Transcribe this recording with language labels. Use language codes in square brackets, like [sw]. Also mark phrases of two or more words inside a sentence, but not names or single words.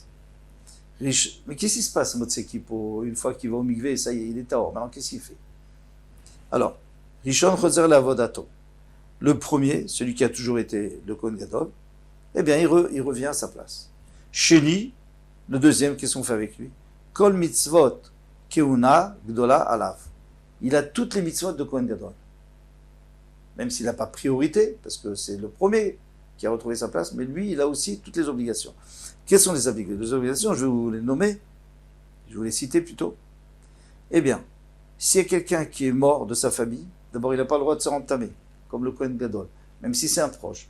[fr] Mais qu'est-ce qui se passe, Motseki, une fois qu'il va au Mikvé, ça y est, il est tahor. Maintenant, qu'est-ce qu'il fait? [he] Alors, ראשון חוזר לעבודתו. [fr] Le premier, celui qui a toujours été le [he] כהן גדול, [fr] eh bien, il revient à sa place. Sheni, le deuxième, qu'est-ce qu'on fait avec lui? [he] כל מצוות כהונה גדולה עליו. [fr] Il a toutes les mitzvot de [he] כהן גדול. [fr] Même s'il n'a pas priorité, parce que c'est le premier qui a retrouvé sa place, mais lui, il a aussi toutes les obligations. Quelles sont les obligations? Je vais vous les nommer, je vais vous les citer plutôt. Eh bien, s'il y a quelqu'un qui est mort de sa famille, d'abord, il n'a pas le droit de se entamer, comme le [he] כהן גדול, [fr] même si c'est un proche.